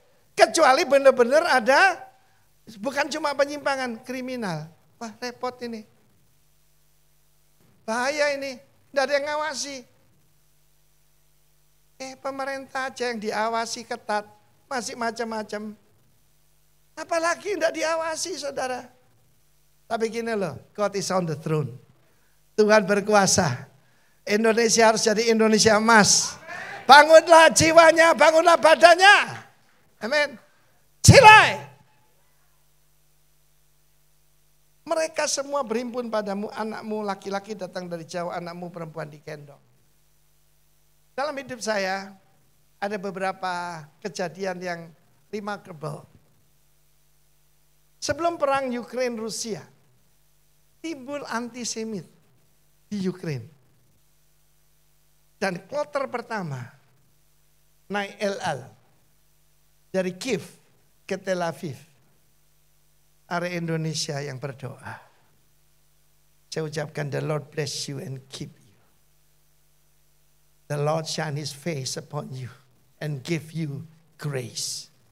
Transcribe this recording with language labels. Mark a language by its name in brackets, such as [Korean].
[Indonesian] Kecuali benar-benar ada, bukan cuma penyimpangan, kriminal. Wah repot ini. Bahaya ini, tidak ada yang ngawasi. Pemerintah aja yang diawasi ketat, masih macam-macam. Apalagi tidak diawasi saudara. Tapi gini loh, [English] God is on the throne. [Indonesian] Tuhan berkuasa. Indonesia harus jadi Indonesia emas. Bangunlah jiwanya, bangunlah badannya. Amin. Cilai. Mereka semua berhimpun padamu, anakmu laki-laki datang dari jauh, anakmu perempuan digendong. Dalam hidup saya ada beberapa kejadian yang remarkable. Sebelum perang Ukraina-Rusia, timbul antisemit di Ukraina. Dan kloter pertama naik LL dari Kiev ke Tel Aviv. Area Indonesia yang berdoa. Saya ucapkan [English] the Lord bless you and keep you. The Lord shine his face upon you and give you grace.